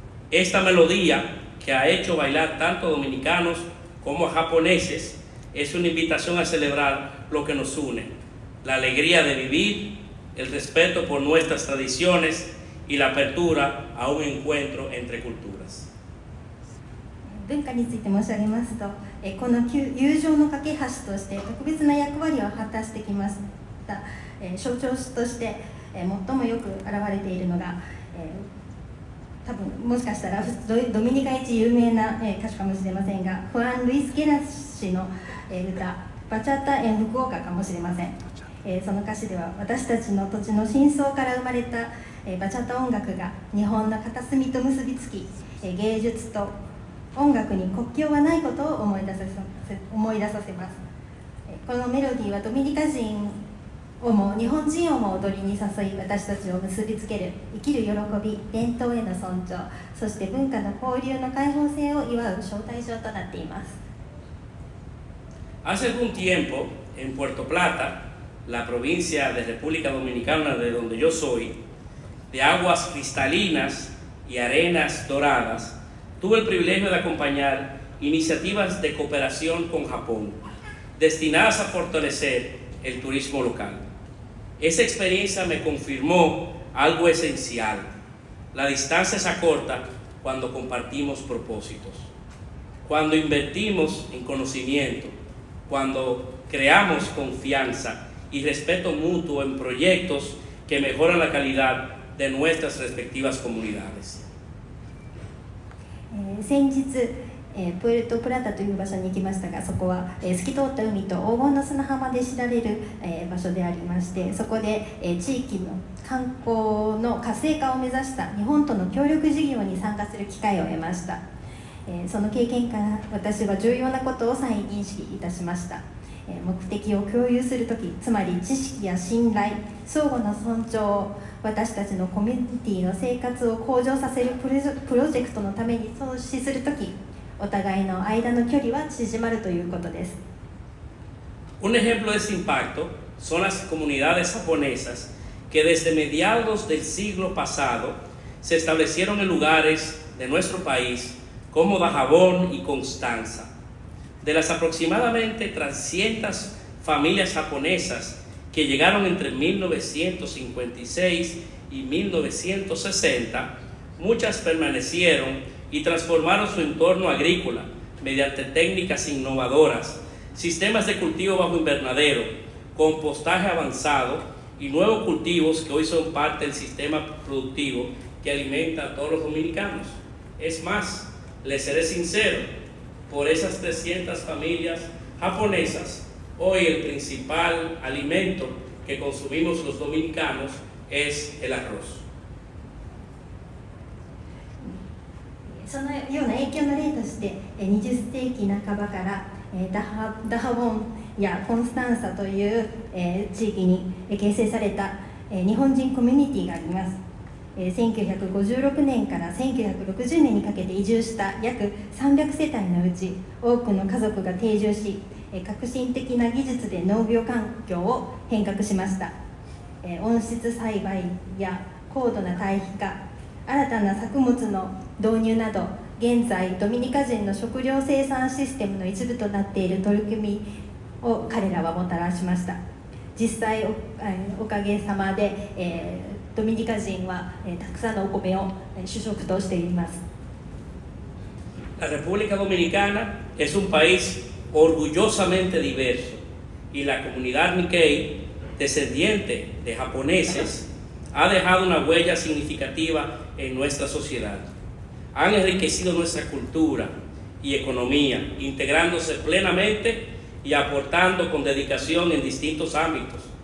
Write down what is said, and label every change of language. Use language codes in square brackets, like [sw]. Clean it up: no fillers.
[es] Esta melodía, que ha hecho bailar tanto a dominicanos como a japoneses, es una invitación a celebrar lo que nos une, la alegría de vivir, el respeto por nuestras tradiciones y la apertura a un encuentro entre culturas. [ja] 文化について申し上げますと、この友情の架け橋として特別な役割を果たしてきましたた、象徴として、最もよく現れているのが、多分もしかしたらドミニカ一有名な、歌手かもしれませんが、フアン・ルイス・ゲラ氏の、歌「バチャタ・エン・福岡」かもしれません。その歌詞では、私たちの土地の深層から生まれた、バチャタ音楽が日本の片隅と結びつき、芸術と音楽に国境はないことを思い出させます。このメロディーはドミニカ人をも日本人をも踊りに誘い、私たちを結びつける生きる喜び、伝統への尊重、そして文化の交流の開放性を祝う招待状となっています。 [es] Hace algún tiempo, en Puerto Plata, la provincia de República Dominicana, de donde yo soy, de aguas cristalinas y arenas doradas, tuve el privilegio de acompañar iniciativas de cooperación con Japón, destinadas a fortalecer el turismo local. Esa experiencia me confirmó algo esencial: la distancia se acorta cuando compartimos propósitos, cuando invertimos en conocimiento, cuando creamos confianza y respeto mutuo en proyectos que mejoran la calidad de nuestras respectivas comunidades. [ja] 先日、プエルトプラタという場所に行きましたが、そこは、透き通った海と黄金の砂浜で知られる、場所でありまして、そこで、地域の観光の活性化を目指した日本との協力事業に参加する機会を得ました。その経験から私は重要なことを再認識いたしました。目的を共有するとき、つまり知識や信頼、相互の尊重を私たちのコミュニティの生活を向上させるプロジェクトのために投資するとき、お互いの間の距離は縮まるということです。 [es] Un ejemplo de ese impacto son las comunidades japonesas que desde mediados del siglo pasado se establecieron en lugares de nuestro país como Dajabón y Constanza. De las aproximadamente 300 familias japonesas que llegaron entre 1956 y 1960, muchas permanecieron y transformaron su entorno agrícola mediante técnicas innovadoras, sistemas de cultivo bajo invernadero, compostaje avanzado y nuevos cultivos que hoy son parte del sistema productivo que alimenta a todos los dominicanos. Es más, les seré sincero, por esas 300 familias japonesas, hoy el principal alimento que consumimos los dominicanos es el arroz. [ja] そのような影響の例として、20世紀半ばからダハボンやコンスタンサという地域に形成された日本人コミュニティがあります。 1956年から1960年にかけて移住した約300世帯のうち、多くの家族が定住し、革新的な技術で農業環境を変革しました。温室栽培や高度な堆肥化、新たな作物の導入など、現在ドミニカ人の食料生産システムの一部となっている取り組みを彼らはもたらしました。実際 おかげさまで、ドミニカ人は、たくさんのお米を主食としています。 [es] La República Dominicana es un país orgullosamente diverso y la comunidad Nikkei, descendiente de japoneses, ha dejado una huella significativa en nuestra sociedad. Han enriquecido nuestra cultura y economía, integrándose plenamente y aportando con dedicación en distintos ámbitos.